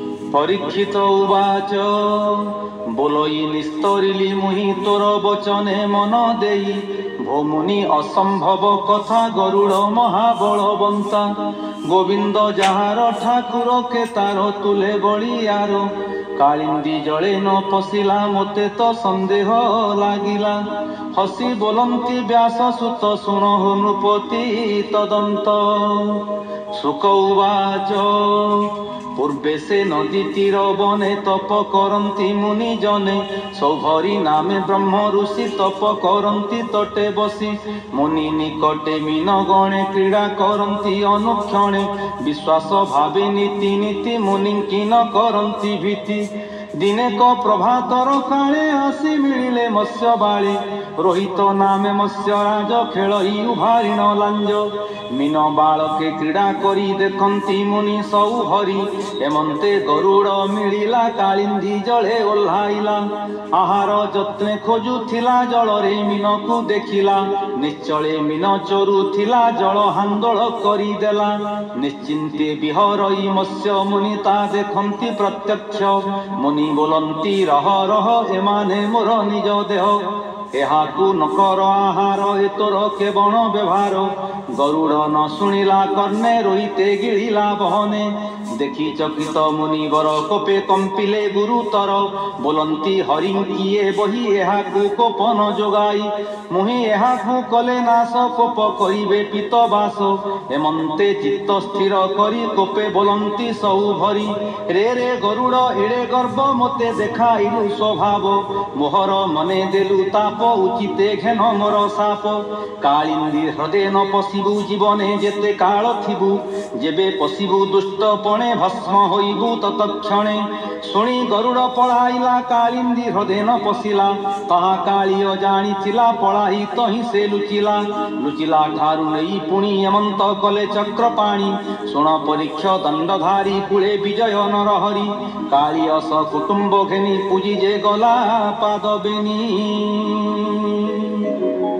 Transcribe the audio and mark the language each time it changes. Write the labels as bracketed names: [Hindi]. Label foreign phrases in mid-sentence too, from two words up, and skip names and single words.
[Odia] ପରୀକ୍ଷିତ ଉବାଚ ବୋଲଇ ନିସ୍ତରିଲି ମୁହିଁ ତୋର ବଚନେ ମନ ଦେଇ ଭୋମୁନି ଅସମ୍ଭବ କଥା ଗରୁଡ଼ ମହାବଳବନ୍ତା ଗୋବିନ୍ଦ ଯାହାର ଠାକୁର କେ ତାର ତୁଲେ ବଳିଆର କାଳିନ୍ଦୀ ଜଳେ ନ ପଶିଲା ମତେ ତୋ ସନ୍ଦେହ ଲାଗିଲା ହସି ବୋଲନ୍ତି ବ୍ୟାସ ସୁତ ଶୁଣ ନୃପତି ତଦନ୍ତ ଶୁକ ଉବାଚ ପୂର୍ବେ ସେ ନଦୀ ତୀର ବନେ ତପ କରନ୍ତି ମୁନି ଜନେ ସୌଭରି ନାମେ ବ୍ରହ୍ମ ଋଷି ତପ କରନ୍ତି ତଟେ ବସି ମୁନି ନିକଟେ ମୀନ ଗଣେ କ୍ରୀଡ଼ା କରନ୍ତି ଅନୁକ୍ଷଣେ ବିଶ୍ୱାସ ଭାବେ ନିତି ନିତି ମୁନି କି ନ କରନ୍ତି ଭୀତି ଦିନେ କୋ ପ୍ରଭାତର କାଳେ ଆସି ମିଳେ ମତ୍ସ୍ୟ ବାଳି ରୋହିତ ନାମେ ମତ୍ସ୍ୟ ରାଜ ଖେଳ ଉଭାରିଣ ଲାଞ୍ଜ ମୀନ ବାଳକେ କ୍ରୀଡ଼ା କରି ଦେଖନ୍ତି ମୁନି ସୌ ଭରି ଏମନ୍ତେ ଗରୁଡ଼ ମିଳିଲା କାଳିନ୍ଦୀ ଜଳେ ଓହ୍ଲାଇଲା ଆହାର ଯତ୍ନେ ଖୋଜୁଥିଲା ଜଳରେ ମୀନ କୁ ଦେଖିଲା ନିଶ୍ଚଳେ ମୀନ ଚୋରୁଥିଲା ଜଳ ହାଣ୍ଡୋଳ କରିଦେଲା ନିଶ୍ଚିନ୍ତେ ବିହରଇ ମତ୍ସ୍ୟ ମୁନି ତା ଦେଖନ୍ତି ପ୍ରତ୍ୟକ୍ଷ ମୁନି ବୋଲନ୍ତି ରହ ରହ ଏମାନେ ମୋର ନିଜ ଦେହ ଏହାକୁ ନକର ଆହାର ଏ ତୋର କେ ବଣ ବ୍ୟବହାର ଗରୁଡ଼ ନ ଶୁଣିଲା କର୍ଣ୍ଣେ ରୋହିତେ ଗିଳିଲା ବହନେ ଦେଖି ଚକିତ ମୁନିବର କୋପେ କମ୍ପିଲେ ଗୁରୁତର ବୋଲନ୍ତି ହରି କିଏ ବହି ଏହାକୁ କୋପ ନ ଯୋଗାଇ ମୁହିଁ ଏହାକୁ କଲେ ନାଶ କୋପ କରିବେ ପୀତବାସ ଏମନ୍ତେ ଚିତ୍ତ ସ୍ଥିର କରି କୋପେ ବୋଲନ୍ତି ସୌ ଭରି ରେ ରେ ଗରୁଡ଼ ଏଡ଼େ ଗର୍ବ ମତେ ଦେଖାଇଲୁ ସ୍ୱଭାବ ମୋହର ମନେ ଦେଲୁ ତାପ ଉଚିତେ ଘେନ ମୋର ଶାପ କାଳିନ୍ଦୀ ହୃଦୟ ନ ପଶିବୁ ଜୀବନେ ଯେତେ କାଳ ଥିବୁ ଯେବେ ପଶିବୁ ଦୁଷ୍ଟ ପଣେ ଭସ୍ମ ହୋଇବୁ ତତ୍କ୍ଷଣେ ଶୁଣି ଗରୁଡ଼ ପଳାଇଲା କାଳିନ୍ଦୀ ହୃଦୟ ନ ପଶିଲା ତାହା କାଳିୟ ଜାଣିଥିଲା ପଳାଇ ତହିଁ ସେ ଲୁଚିଲା ଠାରୁ ନେଇ ପୁଣି ଏମନ୍ତ କଲେ ଚକ୍ରପାଣି ଶୁଣ ପରୀକ୍ଷ ଦଣ୍ଡଧାରୀ କୂଳେ ବିଜୟ ନରହରି କାଳିୟ ସ କୁଟୁମ୍ବ ଘେନି ପୂଜି ଯେ ଗଲା ପାଦ ବେନି।